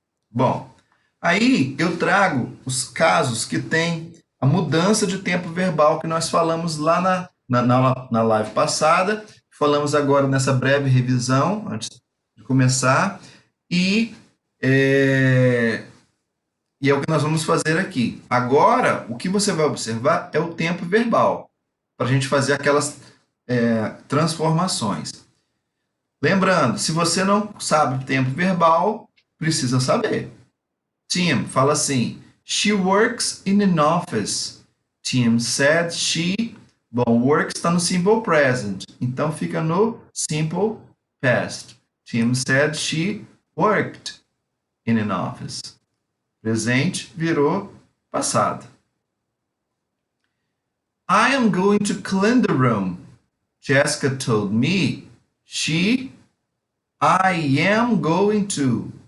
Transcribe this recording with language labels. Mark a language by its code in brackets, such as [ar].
[pt] Bom, aí eu trago os casos que tem a mudança de tempo verbal que nós falamos lá na live passada, falamos agora nessa breve revisão, antes de começar, e é o que nós vamos fazer aqui. Agora, o que você vai observar é o tempo verbal, para a gente fazer aquelas transformações. Lembrando, se você não sabe o tempo verbal, precisa saber. [en] Tim [pt] fala assim, [en] she works in an office. Tim said she... [pt] Bom, works está no simple present, então fica no simple past. [en] Tim said she worked in an office. [pt] Presente virou passado. [en] I am going to clean the room. Jessica told me I am going to.